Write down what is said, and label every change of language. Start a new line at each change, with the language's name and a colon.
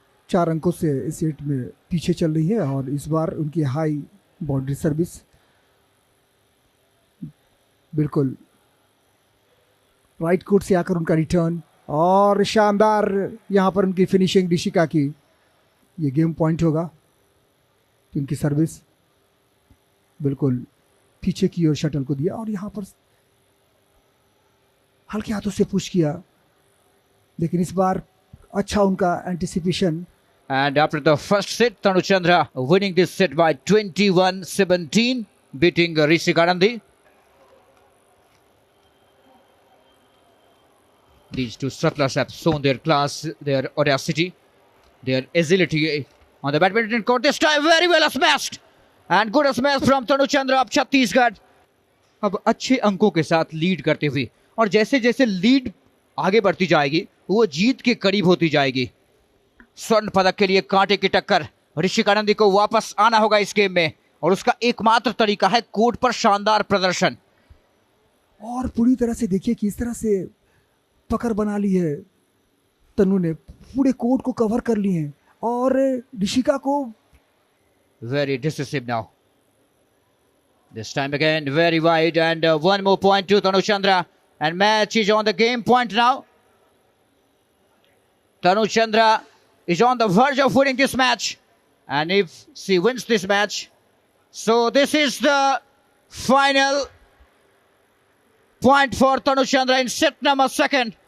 Hindi: 4 अंकों से इस सेट में पीछे चल रही है और इस बार उनकी हाई बाउंड्री सर्विस बिल्कुल राइट कोर्ट से आकर उनका रिटर्न और शानदार यहाँ पर उनकी फिनिशिंग ऋषिका की. ये गेम पॉइंट होगा. उनकी सर्विस बिल्कुल पीछे की ओर शटल को दिया और यहाँ पर हल्के हाथों से पुश किया, लेकिन इस बार अच्छा उनका anticipation.
English: And after the first set, Tanu Chandra winning this set by 21-17, beating Rishika Nandi. These two settlers have shown their class, their audacity. their agility on the badminton court. This time very well smashed and good smash from Tanu Chandra of Chhattisgarh.
Hindi: अब अच्छे अंकों के साथ lead करते हुए और जैसे जैसे लीड आगे बढ़ती जाएगी वो जीत के करीब होती जाएगी। स्वर्ण पदक के लिए कांटे की टक्कर। ऋषिका नंदी को वापस आना होगा इस गेम में और उसका एकमात्र तरीका है कोर्ट पर शानदार प्रदर्शन। और पूरी तरह से देखिए किस तरह से पकड़ बना ली है तनु ने, पूरे कोर्ट को कवर कर लिए हैं और ऋषिका को
English: Very decisive now. This time again very wide and one more point to Tanu Chandra and match is on the game point now. Tanu Chandra is on the verge of winning this match and if she wins this match, so this is the final point for Tanu Chandra in set number 2.